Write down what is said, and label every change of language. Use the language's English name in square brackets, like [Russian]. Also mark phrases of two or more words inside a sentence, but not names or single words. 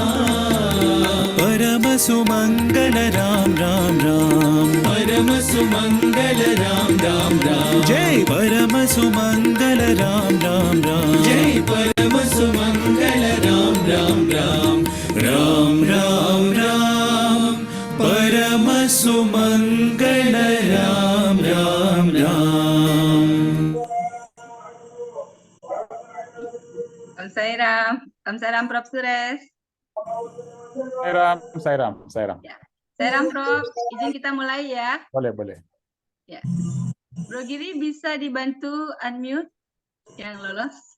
[Hindi] परम सुमंगल राम राम राम परम सुमंगल राम राम राम जय परम सुमंगल राम राम राम जय परम सुमंगल राम राम राम राम राम राम परम सुमंगल राम राम राम [Indonesian] Om Sairam, Prof. Suresh. Saya Ram. Ya. Sairam, Prof. Izin kita mulai ya. Boleh. Ya. Bro Giri bisa dibantu unmute yang lolos.